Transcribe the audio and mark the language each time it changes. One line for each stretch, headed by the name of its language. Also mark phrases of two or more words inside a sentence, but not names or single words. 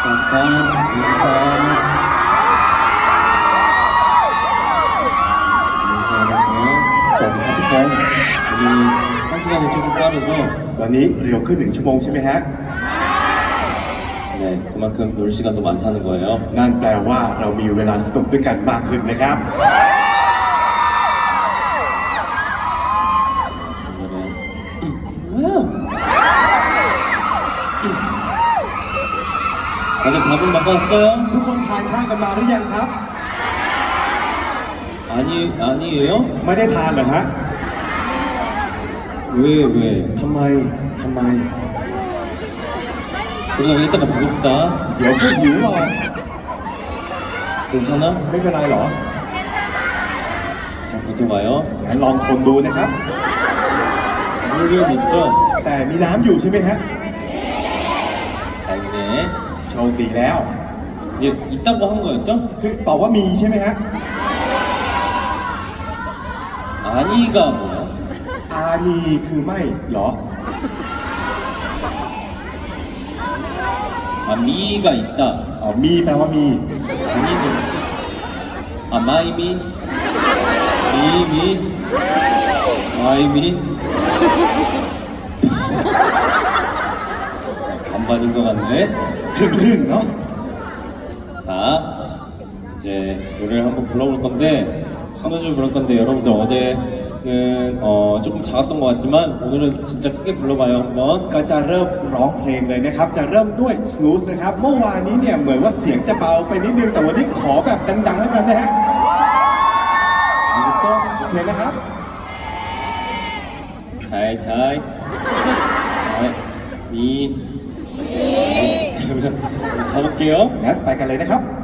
Korean: 한 시간이 조금 빠르죠?
Thai: วันนี้เร็วขึ้น1 ชั่วโมงใช่ไหมฮะ
Korean: 네, 그만큼 놀 시간도 많다는 거예요.
Thai: นั่นแปลว่าเรามีเวลาสนุกด้วยกันมากขึ้นนะครับ
Korean: 다들 밥은 먹고 왔어요?
Thai: ทุกคนทานข้าวกันมาหรือยังครับ
Korean: 아니에요?
Thai: ไม่ได้ทานเหรอฮะ
Korean: 왜?
Thai: ทำไม
Korean: 그러다가 이따가 배고프다.
Thai: เดี๋ยวก็หิวหรอก
Korean: 괜찮아?
Thai: ไม่เป็นไรหรอ
Korean: 잘 버텨봐요.
Thai: งั้นลองทนดูนะครับ
Korean: 물은 있죠?
Thai: แต่มีน้ำอยู่ใช่ไหมฮะ
Korean: 다행이네.
Thai: โชคดีแล้ว
Korean: 이제 있다고 한 거였죠?
Thai: คือตอบว่ามีใช่ไหมฮะ
Korean: 아니가 뭐야?
Thai: อานีคือไม่เหรอ
Korean: 아, 미가 있다.
Thai: อ๋อมีแปลว่ามี
Korean: 아니는. 아,
Thai: ไม่มี? มี มี? ไม่มี?
Korean: 반반인 것 같네.
Thai: ครึ่งๆเนาะ
Korean: 자, 이제 노래를 한번 불러볼 건데, 순우주 부를 건데, 여러분들 어제는 조금 작았던 것 같지만, 오늘은 진짜 크게 불러봐요, 한번.
Thai: ก็จะเริ่มร้องเพลงเลยนะครับ จะเริ่มด้วย Snooze นะครับ เมื่อวานนี้เนี่ยเหมือนว่าเสียงจะเบาไปนิดนึง แต่วันนี้ขอแบบดังๆแล้วกันนะฮะโอเคนะครับ
Korean: 잘. 미. 그러면 가볼게요.
Thai: งั้นไปกันเลยนะครับ